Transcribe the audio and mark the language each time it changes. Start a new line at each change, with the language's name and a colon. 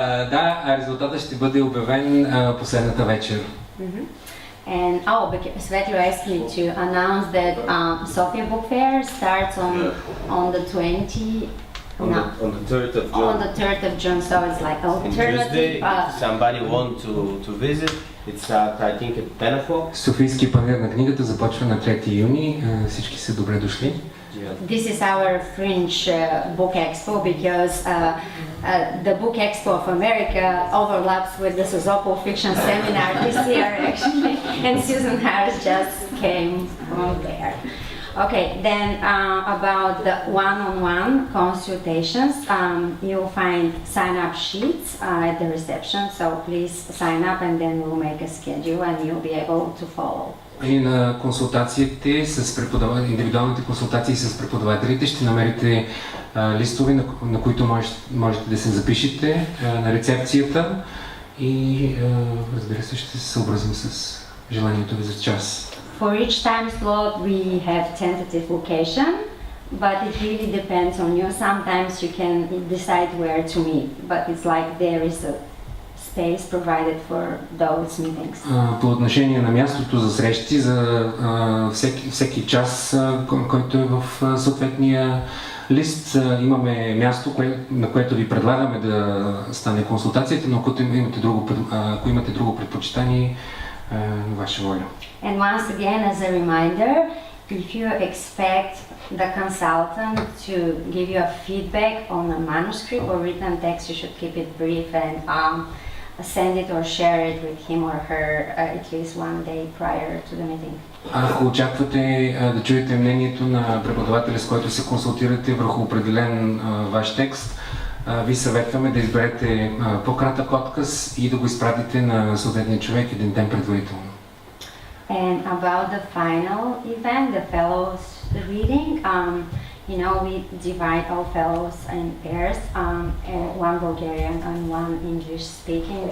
Bulgarian: Да, резултатът ще бъде обявен последната вечер.
English: And Svetlo asked me to announce that Sofia Book Fair starts on the 20. On the 3rd of June. On the 3rd of June, so it's like alternative. Tuesday, if somebody want to visit, it's at, I think at 10 o'clock.
Bulgarian: Софийски панер на книгата започва на 3 юни. Всички са добре дошли.
English: This is our fringe book expo because the book expo of America overlaps with the Sozopol fiction seminar this year actually, and Susan Harris just came from there. Okay, then about the one-on-one consultations, you'll find sign-up sheets at the reception, so please sign up and then we'll make a schedule and you'll be able to follow.
Bulgarian: И на консултациите с индивидуалните консултации с преподавателите ще намерите листове, на които можете да се запишете на рецепцията и разбира се ще се съобразим с желанието ви за час.
English: For each time slot we have tentative location, but it really depends on you. Sometimes you can decide where to meet, but it's like there is a space provided for those meetings.
Bulgarian: По отношение на мястото за срещи, за всеки час, който е в съответния лист, имаме място, на което ви предлагаме да стане консултацията, но ако имате друго предпочитание, ваша воля.
English: And once again, as a reminder, if you expect the consultant to give you a feedback on a manuscript or written text, you should keep it brief and send it or share it with him or her at least one day prior to the meeting.
Bulgarian: Ако очаквате да чуете мнението на преподавателя, с който се консултирате върху определен ваш текст, ви съветваме да изберете по-кратък отказ и да го изпратите на съответния човек един ден предварително.
English: And about the final event, the fellows reading, you know, we divide all fellows in pairs, and one Bulgarian and one English speaking.